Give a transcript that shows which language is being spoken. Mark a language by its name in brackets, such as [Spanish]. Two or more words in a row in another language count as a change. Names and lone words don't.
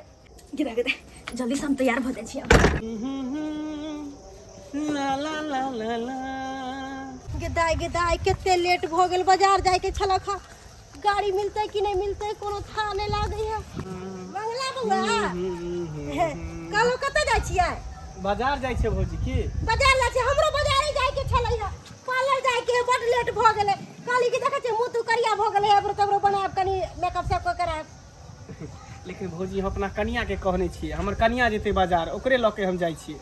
[Maithili] गिदा गिदा जल्दी से हम तैयार हो जाए छी। ला ला ला ला ला। गेदाय गेदाय केते लेट भ गेल, बाजार जाए के छलक ह, गाड़ी मिलते कि नहीं मिलते कोनो था नहीं लागे है। बंगला बउआ कालो कते जाय छियै? बाजार जाइ छै भौजी। की बाजार जाय छै? हमरो बाजारे जाय के छलै है, पार्लर जाय के बड लेट भ गेले। काली के देखे छै मुंह तू करिया भ गेले, एब्रो तब्रो बनाब, कनी मेकअप सब को कराब। लेकिन भौजी हम अपना कनिया के कहने छियै, हमर कनिया जेतै बाजार, ओकरे लऽ के हम जाइ छियै।